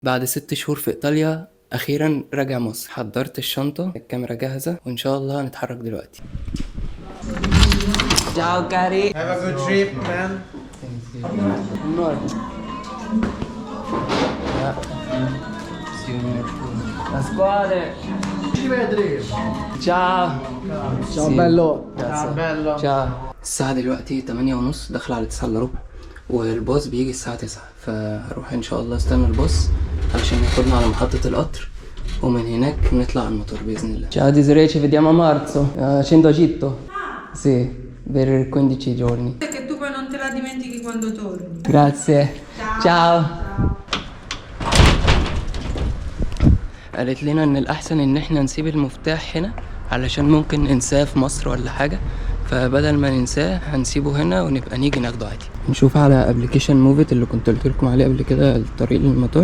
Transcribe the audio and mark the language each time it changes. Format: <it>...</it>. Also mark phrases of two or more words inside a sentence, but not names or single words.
<ar>بعد 6 شهور في إيطاليا أخيرا راجع مصر. حضرت الشنطة، الكاميرا جاهزة، وإن شاء الله هنتحرك دلوقتي.</ar> <it>Ciao cari.</it> <en>Have a good trip, man.</en> <it>No. Pasquale. Ci vedi. Ciao. Ciao Sì. bello. Grazie. Ciao bello. ciao.</it> <ar>الساعة دلوقتي 8:30، داخلة على 9:15، والباص بيجي الساعة 9، فهروح إن شاء الله استنى الباص علشان ياخدنا على محطة القطر، ومن هناك نطلع على المطار بإذن الله.</ar> <it>Ciao Desiree, ci vediamo a marzo. Scendo a Egitto. Sì, per 15 giorni. Che tu poi non te la dimentichi quando torni. Grazie. Ciao.</it> <ar>قالت لنا ان الاحسن ان احنا نسيب المفتاح هنا علشان ممكن ننساه في مصر ولا حاجة، فبدل ما ننساه هنسيبه هنا ونبقى نيجي ناخده عادي. نشوف على ابلكيشن موفيت اللي كنت قلت لكم عليه قبل كده، الطريق للمطار.</ar>